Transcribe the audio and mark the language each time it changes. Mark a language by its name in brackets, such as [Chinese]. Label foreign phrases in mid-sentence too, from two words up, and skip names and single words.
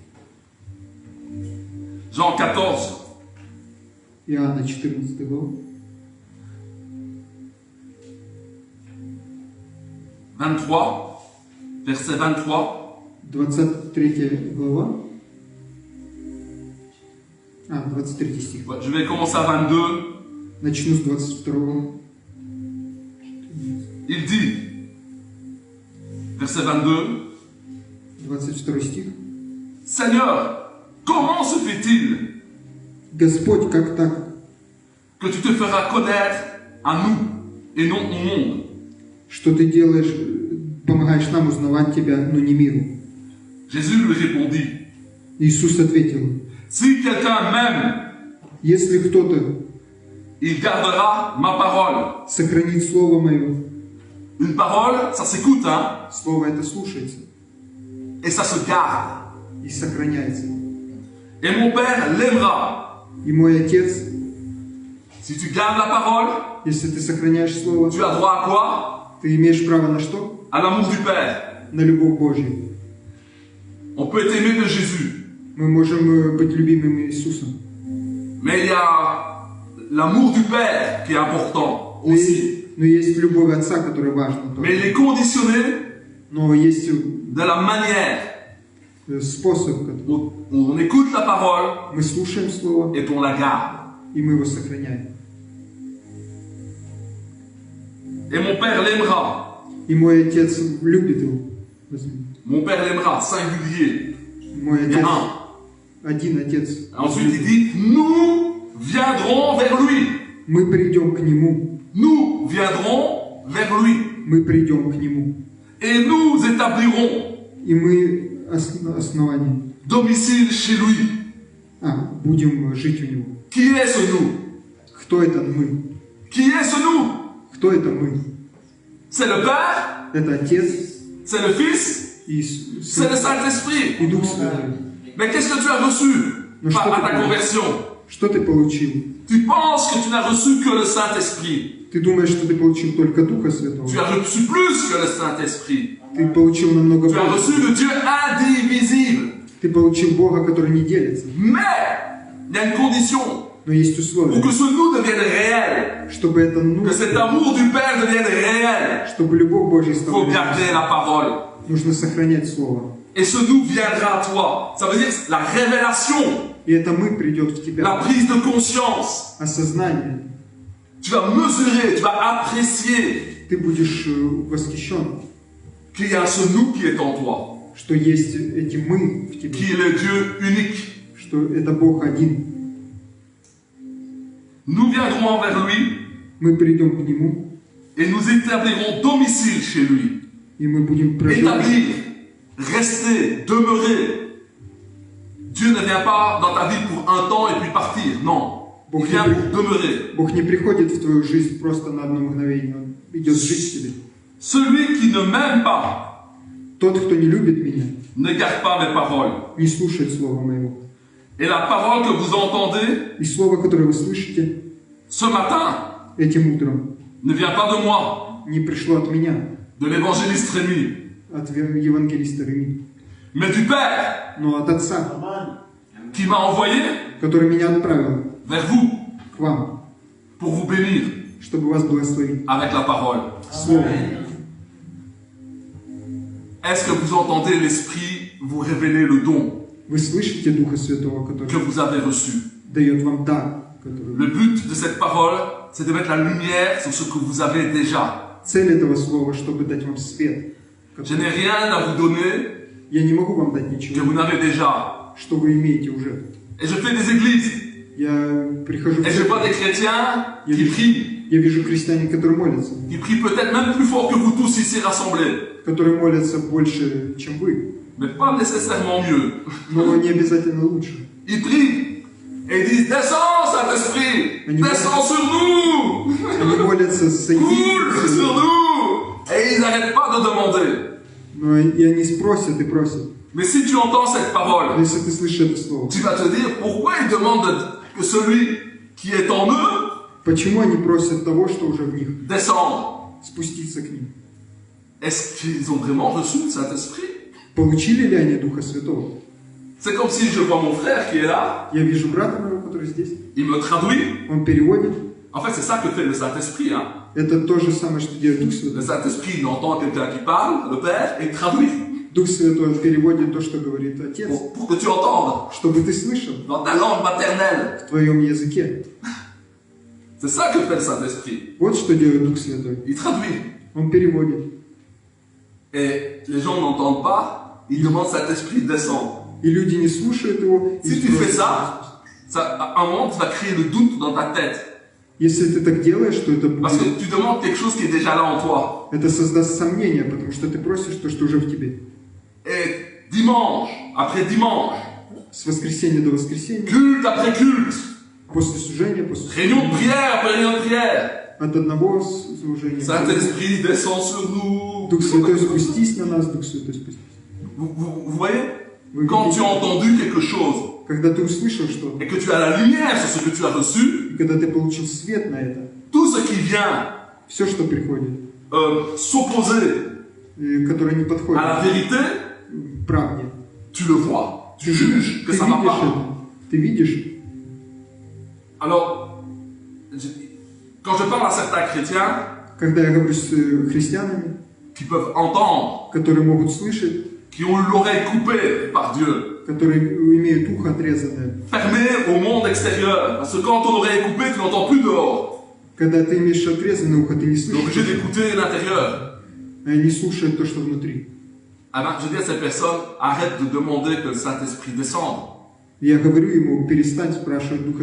[French] Jean 14, [Russian] Иоанна 14 глава, [French] 23, verset 23, [Russian] 23 глава, 23 стих. [French] je vais commencer à 22, [Russian] Начну с 22. [French] il dit, verset 22, [Russian] 22 стих. [French] Seigneur, comment se fait-il [Russian] Господь, как так, [French] que tu te feras connaître à nous et non au monde? [Russian] что ты делаешь, помогаешь нам узнавать тебя, но не миру? [French] Jésus lui répondit, [Russian] Иисус ответил, [French] si quelqu'un m'aime, [Russian] если кто-то [French] il gardera ma parole. [Russian] сохранит Слово Мое, [French] Une parole, ça s'écoute, hein, [Russian] Слово это слушается [French] et ça se garde. [Russian] и сохраняется. [French] Et mon Père l'aimera. [Russian] И мой Отец, [French] Si tu gardes la parole, [Russian] если ты сохраняешь Слово, [French] tu as droit à quoi? [Russian] ты имеешь право на что? [French] À l'amour du Père. [Russian] На любовь Божью. [French] On peut être aimé de Jésus, [Russian] Мы можем быть любимыми Иисусом. [French] mais il y a l'amour du Père qui est important aussi. [Russian] Но есть любовь Отца, которая важна. [French] Mais il est conditionné [Russian] Но есть [French] de la manière [Russian] способ, [French] où on écoute la parole [Russian] мы слушаем Слово, [French] et on la garde. [Russian] и мы его сохраняем. [French] Et mon Père l'aimera. [Russian] И мой Отец любит его. Возьми. [French] Mon Père l'aimera, singulier. [Russian] Мой [French] Il y [Russian] Отец, [French] a un. [Russian] один Отец. [French] Ensuite, il dit, nous viendrons vers lui. [Russian] Мы придем к Нему. [French] Nous viendrons vers lui. [Russian] Мы придем к Нему. [French] Et nous établirons [Russian] И мы основание. [French] domicile chez lui. [Russian] Будем жить у Него. [French] Qui est ce nous? [Russian] Кто это мы? [French] Qui est ce nous? [Russian] Кто это мы? [French] C'est le Père, [Russian] Это Отец [French] c'est le Fils, [Russian] и [French] c'est le [Russian] Сын [French] Saint-Esprit. [Russian] и Дух Святой. [French] Mais qu'est-ce que tu as reçu à ta conversion? [Russian] Что ты получил? [French] Tu penses que tu n'as reçu que le Saint-Esprit. [Russian] Ты думаешь, что ты получил только Духа Святого? [French] Tu as reçu plus que le Saint-Esprit. [Russian] Ты получил намного [French] Tu as [Russian] больше. [French] reçu le Dieu indivisible. [Russian] Ты получил Бога, который не делится. [French] Mais il y a une condition [Russian] Но есть [French] pour [Russian] условия, [French] que ce nous devienne réel, [Russian] чтобы это [French] que cet amour du Père devienne réel. [Russian] чтобы любовь Божья [French] Il [Russian] стала [French] faut [Russian] реальной. [French] garder la parole. [Russian] Нужно сохранять Слово. [French] Et ce nous viendra à toi. Ça veut dire la révélation, [Russian] И это мы придет в [French] la [Russian] тебя. [French] prise de conscience. [Russian] Осознание. [French] Tu vas mesurer, tu vas apprécier [Russian] Ты будешь восхищен, [French] qu'il y a ce nous qui est en toi, [Russian] что есть эти мы в [French] qui [Russian] тебе, [French] est le Dieu unique. [Russian] что это Бог один. [French] Nous viendrons vers lui [Russian] Мы придем к Нему, [French] et nous établirons domicile chez lui. [Russian] и мы будем проживать. [French] Établir, rester, demeurer. Dieu ne vient pas dans ta vie pour un temps et puis partir. Non. Il vient pour demeurer. [Russian] Бог не приходит в твою жизнь просто на одно мгновение, Он идет жить в тебе. [French] Celui qui ne m'aime pas [Russian] Тот, кто не любит меня, [French] ne garde pas mes paroles. [Russian] не слушает Слова Моего. [French] Et la parole que vous entendez [Russian] И Слово, которое вы слышите [French] ce matin [Russian] этим утром, [French] ne vient pas de moi, [Russian] не пришло от меня, [French] de l'évangéliste Rémi, [Russian] от евангелиста Реми, [French] mais du Père [Russian] но от Отца, [French] qui m'a envoyé [Russian] который меня отправил [French] vers vous [Russian] к вам, [French] pour vous bénir [Russian] чтобы вас благословить. [French] avec la parole. [Russian] Слово. [French] Est-ce que vous entendez l'Esprit vous révéler le don [Russian] Вы слышите Духа Святого, [French] que [Russian] который [French] vous avez reçu? [Russian] дает вам дар, который... [French] Le but de cette parole, c'est de mettre la lumière sur ce que vous avez déjà. [Russian] Цель этого слова, чтобы дать вам свет. [French] Je n'ai rien à vous donner [Russian] Я не могу вам дать [French] que [Russian] ничего, [French] vous n'avez déjà. [Russian] что вы имеете уже. [French] Et je fais des églises. [Russian] Я прихожу в [French] Et je vois [Russian] церковь, [French] des chrétiens qui prient. [Russian] я вижу христиан, которые молятся, [French] Qui prient peut-être même plus fort que vous tous ici rassemblés. [Russian] которые молятся больше, чем вы, [French] Mais pas nécessairement mieux. [Russian] но не обязательно лучше. [French] Ils prient. Et ils disent, descends Saint-Esprit. [Russian] Они [French] Descends sur nous. [Russian] Они молятся, сойди, [French] Coule sur nous. Et ils n'arrêtent pas de demander. [Russian] но и они спросят и просят. [French] Mais si tu entends cette parole, [Russian] Если ты слышишь это слово, [French] tu vas te dire, pourquoi ils demandent que celui qui est en eux [Russian] почему они просят того, что уже в них, [French] descende? [Russian] спуститься к ним? [French] Est-ce qu'ils ont vraiment reçu le Saint-Esprit? [Russian] Получили ли они Духа Святого? [French] C'est comme si je vois mon frère qui est là, [Russian] Я вижу брата моего, который здесь, [French] il me traduit. [Russian] он переводит. [French] En fait, c'est ça que fait le Saint-Esprit. Hein. [Russian] Это то же самое, что делает Дух [French] Le [Russian] Святой. [French] Saint-Esprit, il entend quelqu'un qui parle, le Père, et il traduit [Russian] Дух Святой переводит то, что говорит Отец, [French] pour que tu entendes [Russian] чтобы ты слышал [French] dans ta langue maternelle. [Russian] в твоем языке. [French] C'est ça que fait le Saint-Esprit. [Russian] Вот что делает Дух Святой. [French] Il traduit. [Russian] Он переводит. [French] Et les gens n'entendent pas, ils demandent Saint-Esprit, descend. [Russian] И люди не слушают его. и [French] Si tu fais [Russian] просят. [French] ça, à un moment, tu vas créer le doute dans ta tête. [Russian] Если ты так делаешь, то это [French] Parce que [Russian] будет, [French] tu demandes quelque chose qui est déjà là en toi. [Russian] это создаст сомнения, потому что ты просишь то, что уже в тебе. [French] Et dimanche après dimanche, [Russian] С воскресенья до воскресенья, [French] culte après culte, [Russian] после служения, после [French] réunion de prière après réunion de prière, [Russian] от одного служения. [French] Saint-Esprit descend sur nous. [Russian] Дух Святой, спустись на нас, Дух Святой, спустись. [French] Vous voyez? [Russian] Вы [French] Quand tu [Russian] видите, [French] as entendu quelque chose [Russian] когда ты услышал что-то, [French] et que tu as la lumière sur ce que tu as reçu, [Russian] и когда ты получил свет на это, [French] tout ce qui vient [Russian] все, что приходит, [French] s'opposer [Russian] которое не [French] à la [Russian] подходит [French] vérité, [Russian] правде, [French] tu le vois. Tu juges que [Russian] ты [French] ça va [Russian] видишь [French] pas. [Russian] это. Ты видишь, [French] Alors, quand je parle à certains chrétiens [Russian] когда я говорю с христианами, [French] qui peuvent entendre, [Russian] которые могут слышать, [French] qui ont l'oreille coupée par Dieu, [Russian] которые имеют ухо отрезанное, [French] fermée au monde extérieur, parce que quand ton oreille est coupée, tu n'entends plus dehors. [Russian] Когда ты имеешь отрезанное ухо, ты не [French] Tu es obligé [Russian] слышишь, [French] d'écouter l'intérieur. [Russian] не слушаешь то, что внутри. [French] Ah ben, je dis à ces personnes, arrête de demander que le Saint-Esprit descende. [Russian] Я говорю ему, перестань спрашивать Духа